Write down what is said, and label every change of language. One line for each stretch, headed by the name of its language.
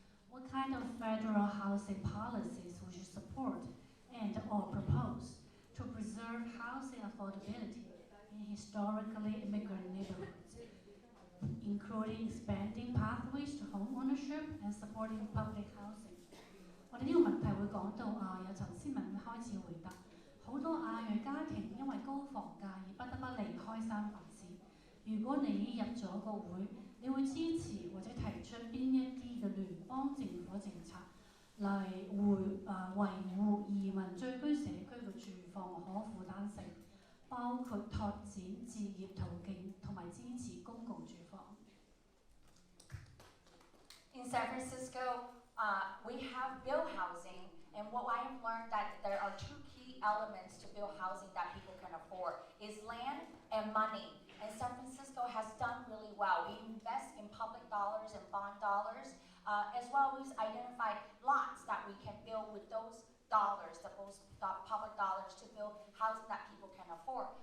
English: What kind of federal housing policies would you support and/or propose to preserve housing affordability in historically immigrant neighborhoods, including expanding pathways to home ownership and supporting public housing?
Cantonese: 我哋呢個問題會講到由陳思文開始回答。好多亞裔家庭因為高房價而不得不離開三藩市。如果你入咗個會，你會支持或者提出邊一啲嘅聯邦政府政策嚟維護移民聚居社區嘅住房可負擔性，包括拓展置業途徑同埋支持公共住房。
English: In San Francisco, we have built housing, and what I have learned that there are two key elements to build housing that people can afford is land and money. And San Francisco has done really well. We dollars and bond dollars, as well as identify lots that we can build with those dollars, those public dollars, to build housing that people can afford.